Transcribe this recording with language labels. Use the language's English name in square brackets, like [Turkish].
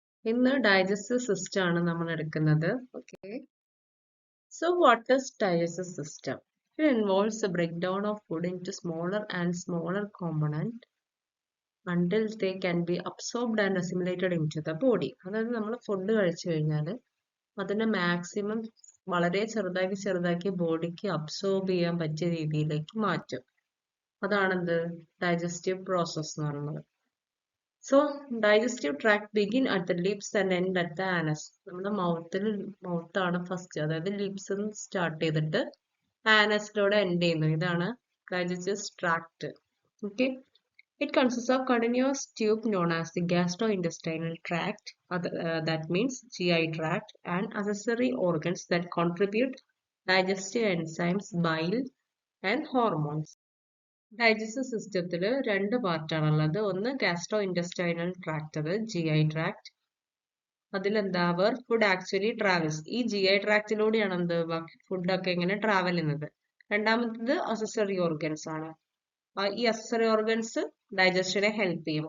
[Malayalam] ഇന്ന് digestive system ആണ് നമ്മൾ എടുക്കുന്നത്. [English] Okay. So what is digestive system? It involves the breakdown of food into smaller and smaller components until they can be absorbed and assimilated into the body. [Malayalam] അതായത് നമ്മൾ food കഴിച്ചു കഴിഞ്ഞാൽ അതിനെ maximum വളരെ ചെറുതാക്കി ബോഡിക്ക് അബ്സോർബ് ചെയ്യാൻ പറ്റിയ രീതിയിലേക്ക് മാറ്റും. അതാണെന്ത് ഡൈജസ്റ്റീവ് പ്രോസസ് എന്ന് പറയുന്നത്. [English] So, digestive tract begin at the lips and end at the anus. [Malayalam] നമ്മുടെ മൗത്താണ് ഫസ്റ്റ്, അതായത് ലിപ്സ് സ്റ്റാർട്ട് ചെയ്തിട്ട് ആനസിലൂടെ എൻഡ് ചെയ്യുന്നു. [English] ഇതാണ് digestive tract. Okay. It consists of continuous tube known as the gastrointestinal tract, that means GI tract, and accessory organs that contribute digestive enzymes, bile, and hormones. [Malayalam] Digestive സിസ്റ്റത്തിൽ രണ്ട് പാർട്ടാണുള്ളത്. ഒന്ന് gastro intestinal tract, അത് GI tract. അതിലെന്താ food actually travels. ഈ GI ട്രാക്റ്റിലൂടെയാണ് ഫുഡൊക്കെ ഇങ്ങനെ travel ചെയ്യുന്നത്. രണ്ടാമത്തത് അസസറി ഓർഗൻസ് ആണ്. ഈ അസസറി ഓർഗൻസ് ഡൈജഷനെ ഹെൽപ്പ് ചെയ്യും.